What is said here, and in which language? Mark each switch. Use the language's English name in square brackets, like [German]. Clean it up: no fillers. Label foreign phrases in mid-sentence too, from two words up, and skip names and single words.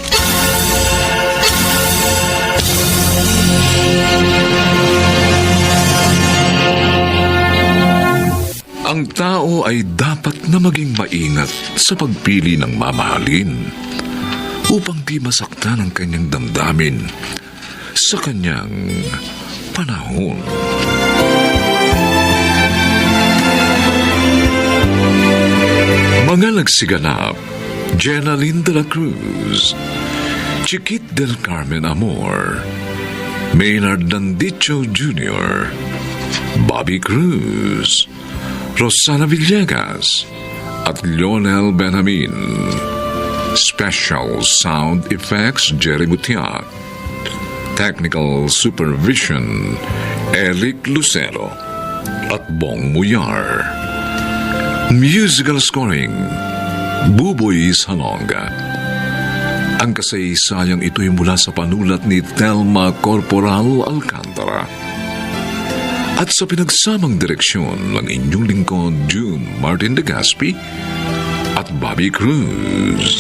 [Filipino] Ang tao ay dapat na maging maingat sa pagpili ng mamahalin upang di masaktan ang kanyang damdamin sa kanyang panahon. Mga nagsiganap, Jenaline de la Cruz, Chiquit del Carmen Amor, Maynard Dandicho Jr., Bobby Cruz, Rosana Villegas, at Lionel Benjamin. [English] Special Sound Effects Jerry Butiat. Technical Supervision Eric Lucero at Bong Muyar. Musical Scoring Buboy Salonga. [Filipino] Ang kasaysayang ito'y mula sa panulat ni Telma Corporal Alcantara at sa pinagsamang direksyon ng inyong lingkod June Martin de Gaspi at Bobby Cruz.